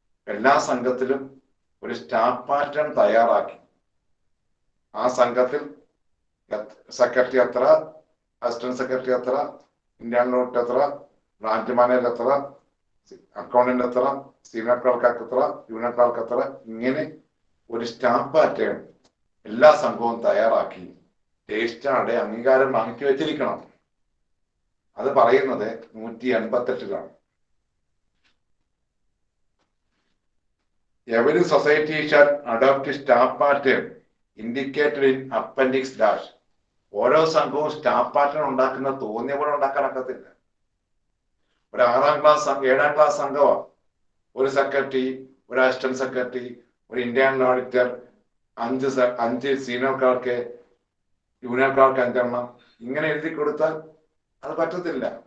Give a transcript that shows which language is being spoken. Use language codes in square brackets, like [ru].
[ml] എല്ലാ സംഘത്തിലും ഒരു staff pattern തയ്യാറാക്കി ആ സംഘത്തിൽ സെക്രട്ടറി എത്ര, അസിസ്റ്റന്റ് സെക്രട്ടറി എത്ര, ഇന്റേണൽ ഓഡിറ്റർ എത്ര, ബ്രാഞ്ച് മാനേജർ എത്ര, അക്കൗണ്ടന്റ് എത്ര, സീനിയർ ക്ലർക്ക് എത്ര, ജൂനിയർ ക്ലർക്ക് എത്ര, ഇങ്ങനെ ഒരു സ്റ്റാഫ് പാറ്റേൺ എല്ലാ സംഘവും തയ്യാറാക്കി രജിസ്ട്രാറുടെ അംഗീകാരം വാങ്ങിച്ചു വെച്ചിരിക്കണം. [en] അത് പറയുന്നത് 188 Every society shall adopt staff pattern indicated in appendix dash. [ml] ഓരോ സംഘവും സ്റ്റാഫ് പാറ്റേൺ ഉണ്ടാക്കുന്ന തോന്നിയ പോലെ ഉണ്ടാക്കാനൊക്കത്തില്ല. ഒരു 6ാം ക്ലാസ് 7ാം ക്ലാസ് സംഘമാണ്. ഒരു സെക്രട്ടറി, ഒരു അസിസ്റ്റന്റ് സെക്രട്ടറി, ഒരു internal auditor, 5 senior clerk, junior clerk 5 എണ്ണം, ഇങ്ങനെ എഴുതി കൊടുത്താൽ അത് പറ്റത്തില്ല.